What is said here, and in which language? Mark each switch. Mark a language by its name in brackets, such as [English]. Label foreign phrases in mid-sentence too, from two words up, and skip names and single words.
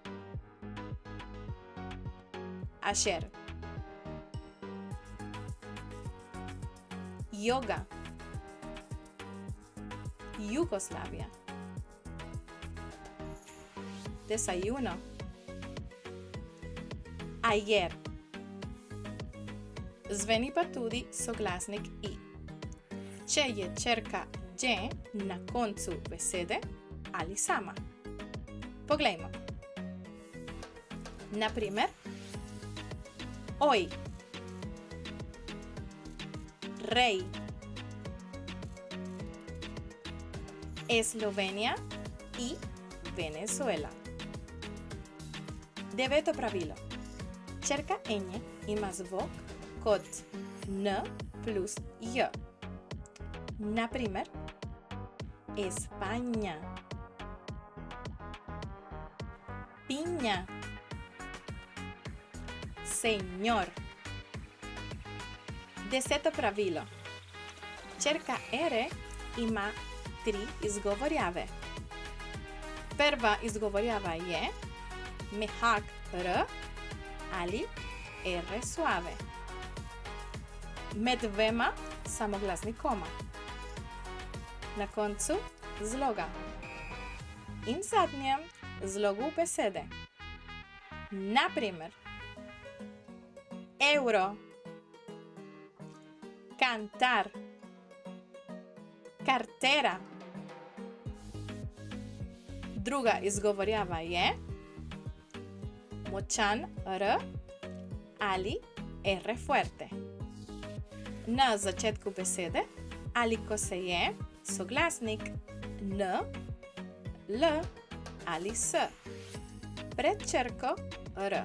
[Spanish] Ayer. Yoga. Yugoslavia. Desayuno. Ayer. [Slovenian] Zveni pa tudi soglasnik i. Če je črka J na koncu besede ali sama. Poglejmo. Na primer, hoy. [Spanish] Rey. Eslovenia i Venezuela. [Slovenian] Deveto pravilo. Črka N ima zvok kot N plus J. Na primer, España. [Spanish] Piña. Señor. [Slovenian] Deseto pravilo. Črka R ima tri izgovorjave. Prva izgovorjava je mehak R ali R suave. Med dvema samoglasnikoma. Na koncu zloga. In zadnjem zlogu besede. Na primer, euro. [Spanish] Cantar. Cartera. [Slovenian] Druga izgovorjava je močan R ali R fuerte. Na začetku besede ali ko se je soglasnik N, L ali S pred črko R.